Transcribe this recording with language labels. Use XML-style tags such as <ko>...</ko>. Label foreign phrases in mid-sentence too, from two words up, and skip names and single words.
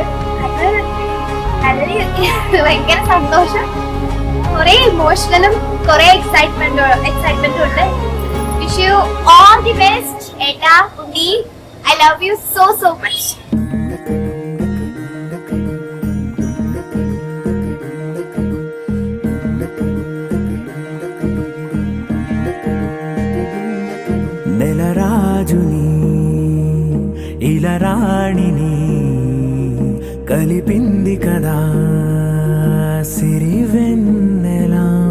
<ml>അത് നല്ലൊരു ഭയങ്കര സന്തോഷം, കുറെ ഇമോഷണലും കുറെ എക്സൈറ്റ്മെന്റും ഉണ്ട്.</ml> <en>wish you all the best</en> <ml>ഏട്ടാ ഉണ്ണി.</ml> <en>I love you so much.</en> <te>నెలరాజుని ఇలరాణిని కలిపింది కదా సిరివెన్నెలా.</te>